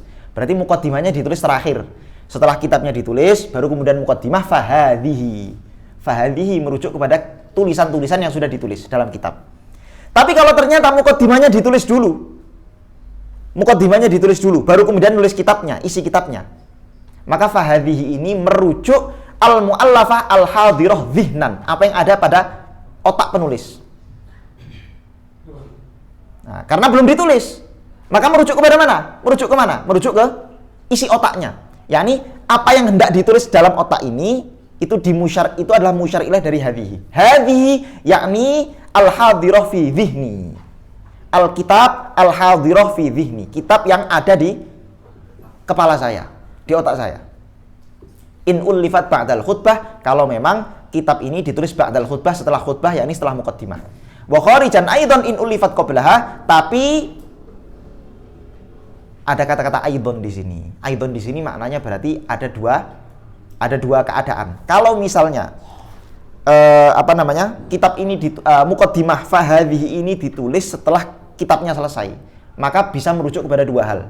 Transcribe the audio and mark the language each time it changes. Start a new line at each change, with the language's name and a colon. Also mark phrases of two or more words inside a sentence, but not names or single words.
Indonesian: Berarti muqaddimahnya ditulis terakhir. Setelah kitabnya ditulis, baru kemudian
Arabic: مقدمة فهذه.
Indonesian: Fahadhihi merujuk kepada tulisan-tulisan yang sudah ditulis dalam kitab. Tapi kalau ternyata muqaddimahnya ditulis dulu, baru kemudian nulis kitabnya, isi kitabnya, maka fahadhihi ini merujuk
Arabic: المؤلفة الحاضرة ذهنا,
Indonesian: apa yang ada pada otak penulis. Nah, karena belum ditulis, maka merujuk kepada mana? Merujuk ke isi otaknya. Yakni apa yang hendak ditulis dalam otak ini itu adalah
Arabic: مشار إليه
Indonesian: dari hadhihi.
Arabic: هذه يعني الحاضرة في ذهني. الكتاب الحاضرة في ذهني.
Indonesian: Kitab yang ada di kepala saya, di otak saya.
Arabic: إن ألفت بعد الخطبة,
Indonesian: kalau memang kitab ini ditulis
Arabic: بعد الخطبة,
Indonesian: setelah khutbah, yakni setelah muqaddimah.
Arabic: وخارجا أيضا إن ألفت قبلها,
Indonesian: tapi ada kata-kata aidon di sini. Aidon di sini maknanya berarti ada dua keadaan. Kalau misalnya kitab ini
Arabic: مقدمة فهذه
Indonesian: ini ditulis setelah kitabnya selesai, maka bisa merujuk kepada dua hal.